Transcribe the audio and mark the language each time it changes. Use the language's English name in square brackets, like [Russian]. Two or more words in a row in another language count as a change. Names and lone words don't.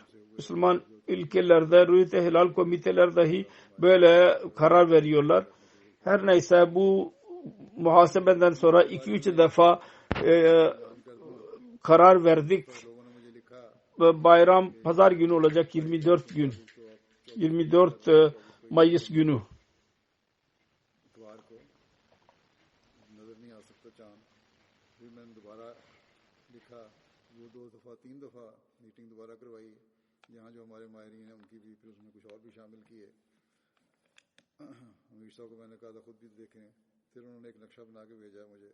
[Turkish] Müslüman ülkelerde Rüyet-i Hilal komiteler dahi böyle karar veriyorlar. Her neyse bu muhasebeden sonra 2-3 defa karar verdik. Bayram pazar günü olacak, 24 gün. 24 Mayıs günü. [Urdu] یہاں جو ہمارے ماہرین ہیں ان کی بھی پھر اس میں کچھ اور بھی شامل کیے. امیر صاحب کو میں نے کہا تھا خود بھی دیکھیں۔ پھر انہوں نے ایک نقشہ بنا کے بھیجا مجھے.